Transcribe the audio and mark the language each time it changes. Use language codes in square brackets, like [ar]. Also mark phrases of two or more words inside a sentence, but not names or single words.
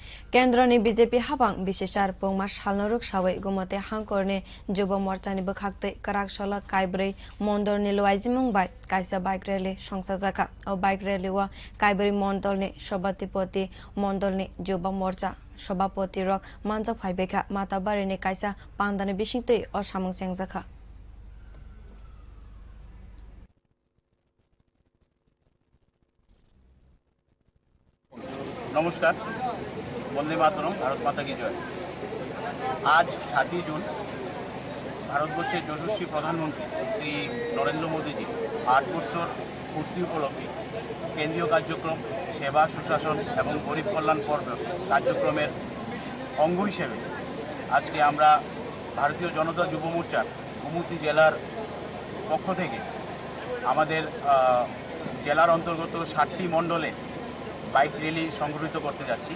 [trp] केन्द्रनि बीजेपी हाबां विशेषार पौमा सालनरुक सावै गुमते हांकरनि जुब मोर्चानि बखाक्तै काराकसला काइब्रै मन्दरनि लवाइजिमुं बाय काइसा [en] bike rally [trp] संसाजाखा ओ [en] bike rally [trp] वा काइब्रै मन्दलनि सभापति मन्दलनि जुब मोर्चा सभापति रक मानजा फाइबेखा माताबारिनि काइसा पांदानि बिसिंतै ओ सामुं सेंजाखा [hi] नमस्कार वंदे मातरम भारत माता की जय। [bn] आज 7 जून ভারতবর্ষের যশস্বী প্রধানমন্ত্রী শ্রী নরেন্দ্র মোদীজি 8 বছর পূর্তি উপলক্ষে কেন্দ্রীয় কার্যক্রম সেবা সুশাসন এবং গরিব কল্যাণ পর্ব কার্যক্রমের অঙ্গ হিসেবে আজকে আমরা ভারতীয় জনতা যুব মোর্চার গোমতী জেলার পক্ষ থেকে আমাদের জেলার অন্তর্গত 7টি মণ্ডলে বাইক র্যালি সংগঠিত করতে যাচ্ছি।